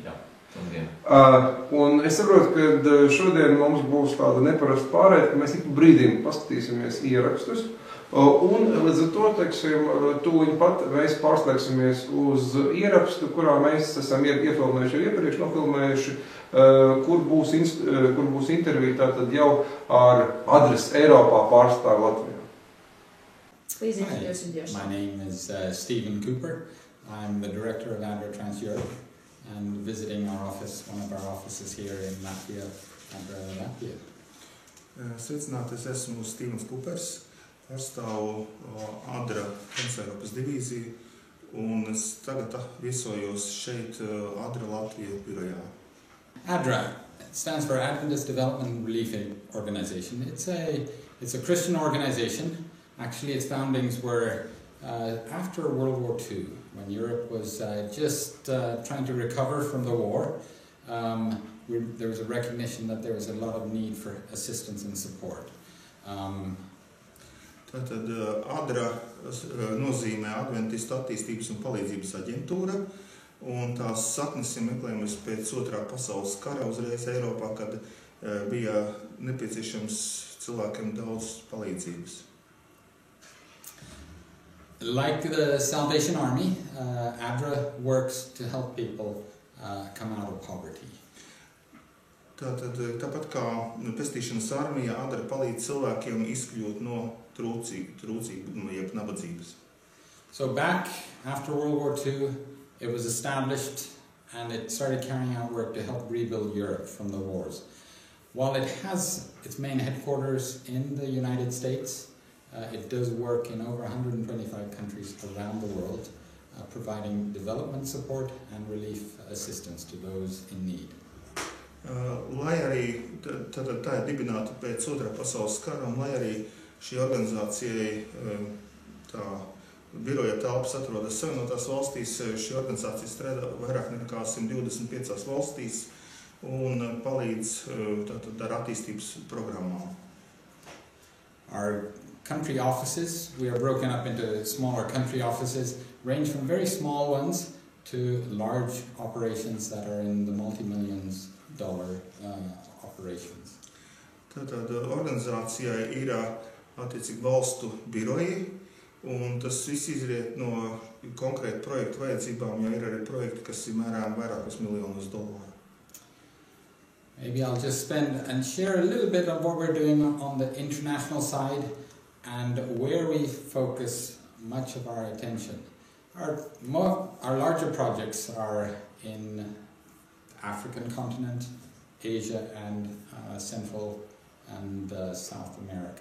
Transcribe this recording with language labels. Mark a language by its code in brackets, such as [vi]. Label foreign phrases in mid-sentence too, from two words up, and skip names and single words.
[lv] Un es saprotu, ka šodien mums būs tāda neparasta pārēja, ka mēs ik pa brīdim paskatīsimies ierakstus, un līdz ar to, teiksim, tūliņ pat mēs pārslēgsimies uz ierakstu, kurā mēs esam iefilmējuši iepriekš, nofilmējuši, kur būs intervija tātad jau ar ADRAs Eiropā pārstāvu Latvijā. [en] Please introduce yourself. My name is Stephen Cooper. I'm the director of ADRA Trans-Europe and visiting our office, one of our offices here in Latvia, ADRA Latvija. [lv] Sveicināti, es esmu Stevens Coopers, pārstāvu ADRA Trans-Eiropas divīziju, un es tagad viesojos šeit ADRA Latvija birojā. [en] ADRA stands for Adventist Development Relief Organization. It's a Christian organization. Actually, its foundings were after World War II, when Europe was just trying to recover from the war. There was a recognition that there was a lot of need for assistance and support. [lv] Tātad ADRA nozīmē Adventistu attīstības un palīdzības aģentūra, un tās saknes ir meklējamas pēc Otrā pasaules kara uzreiz Eiropā, kad bija nepieciešams cilvēkiem daudz palīdzības. [en] Like the Salvation Army, ADRA works to help people come out of poverty. [lv] Tāpat kā pestīšanas armija, ADRA palīdz cilvēkiem izkļūt no trūcību, jeb nabadzības. [en] So back after World War II, it was established and it started carrying out work to help rebuild Europe from the wars. While it has its main headquarters in the United States, it does work in over 125 countries around the world, providing development support and relief assistance to those in need. [lv] Lai arī tā ir dibināta pēc Otrā pasaules kara, un lai arī šī organizācijai tā biroja telpas atrodas Savienotās valstīs, šī organizācija strādā vairāk nekā 125 valstīs un palīdz tātad ar attīstības programmām. [en] Our country offices, we are broken up into smaller country offices, range from very small ones to large operations that are in the multi-millions dollar operations. [lv] Tātad organizācijai ir attiecīgi valstu biroji, un tas viss izriet no konkrēta projekta vajadzībām, jo ir arī projekti, kas ir mērām vairākus miljonus dolāru. [en] Maybe I'll just spend and share a little bit of what we're doing on the international side and where we focus much of our attention. Our larger projects are in the African continent, Asia, and Central and South America.